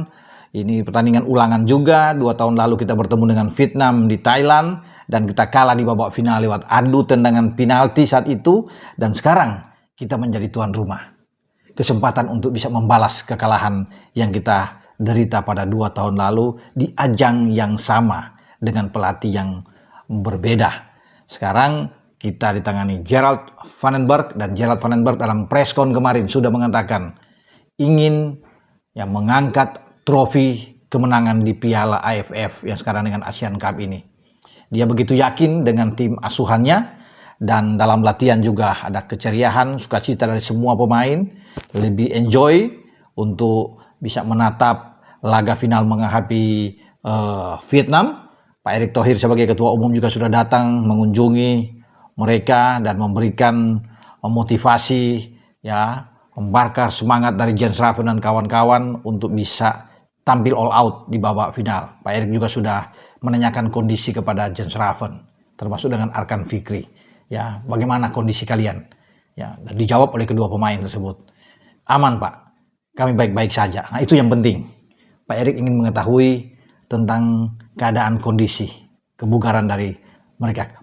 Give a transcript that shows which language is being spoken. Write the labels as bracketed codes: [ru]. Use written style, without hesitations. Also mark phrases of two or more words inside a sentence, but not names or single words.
[id] Ini pertandingan ulangan juga. 2 tahun lalu kita bertemu dengan Vietnam di Thailand dan kita kalah di babak final lewat adu tendangan penalti saat itu, dan sekarang kita menjadi tuan rumah. Kesempatan untuk bisa membalas kekalahan yang kita derita pada 2 tahun lalu di ajang yang sama dengan pelatih yang berbeda. Sekarang kita ditangani Gerald Van den Berg, dan Gerald Van den Berg dalam [en] press con [id] kemarin sudah mengatakan ingin mengangkat trofi kemenangan di Piala AFF yang sekarang dengan Asian Cup ini. Dia begitu yakin dengan tim asuhannya, dan dalam latihan juga ada keceriaan, sukacita dari semua pemain, lebih enjoy untuk bisa menatap laga final menghadapi Vietnam. Pak Erick Thohir sebagai ketua umum juga sudah datang mengunjungi mereka dan memberikan motivasi, membakar semangat dari Jens Raven dan kawan-kawan untuk bisa tampil [en] all out [id] di babak final. Pak Erick juga sudah menanyakan kondisi kepada Jens Raven, termasuk dengan Arkan Fikri. Bagaimana kondisi kalian? Dan dijawab oleh kedua pemain tersebut. Aman Pak, kami baik-baik saja. Nah itu yang penting. Pak Erick ingin mengetahui tentang keadaan kondisi, kebugaran dari mereka.